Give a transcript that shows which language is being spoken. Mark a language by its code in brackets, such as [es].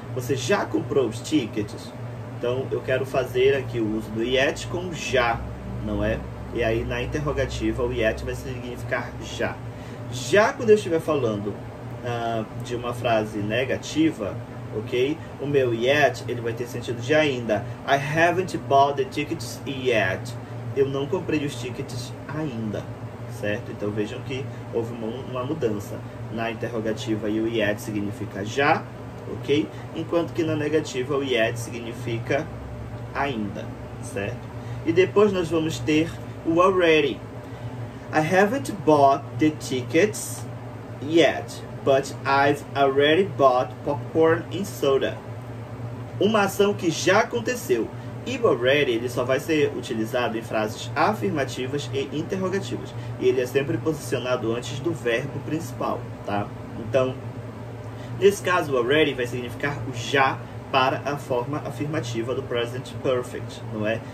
[pt] Você já comprou os tickets? Então, eu quero fazer aqui o uso do yet com já, não é? E aí, na interrogativa, o yet vai significar já. Já quando eu estiver falando de uma frase negativa, ok? O meu yet, ele vai ter sentido de ainda. [en] I haven't bought the tickets yet. [pt] Eu não comprei os tickets ainda, certo? Então, vejam que houve uma mudança. Na interrogativa, e o yet significa já, ok? Enquanto que na negativa o yet significa ainda, certo? E depois nós vamos ter o already. [en] I haven't bought the tickets yet, but I've already bought popcorn and soda. [pt] Uma ação que já aconteceu. E o already ele só vai ser utilizado em frases afirmativas e interrogativas. E ele é sempre posicionado antes do verbo principal, tá? Então, nesse caso, o already vai significar o já para a forma afirmativa do present perfect, não é?